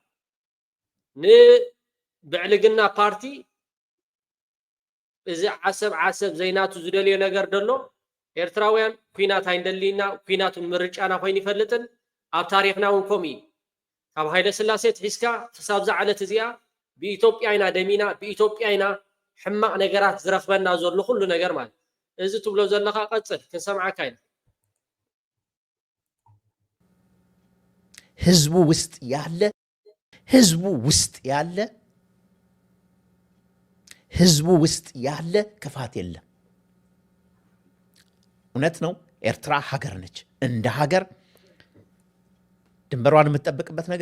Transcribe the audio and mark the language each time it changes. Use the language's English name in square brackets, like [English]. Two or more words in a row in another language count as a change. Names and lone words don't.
[Tigrinya] ንብዕልግና ፓርቲ እዚ ዓሰብ ዘይናቱ ዝደልዮ ነገር ደሎ ኤርትራውያን ኩናት ኣይንደሊና ኩናቱ ምርጫና ኮይኑ ይፈልጥን ኣብ ታሪክና እውን ከምኡ እዩ። ካብ ሃይለ ስላሴ ትሒዝካ ክሳብ ዝዓለት እዚኣ ብኢትዮጵያ ኢና ደሚና ብኢትዮጵያ ኢና ሕማቅ ነገራት ዝረክበና ዘሎ ኩሉ ነገር ማለት እዚ ትብሎ ዘለካ ቀፅል ክንሰምዓካ ኢና። [Amharic] ህዝቡ ውስጥ ያለ ክፋት የለም። እውነት ነው። ኤርትራ ሀገር ነች። እንደ ሀገር ድንበሯን የምትጠብቅበት ነገር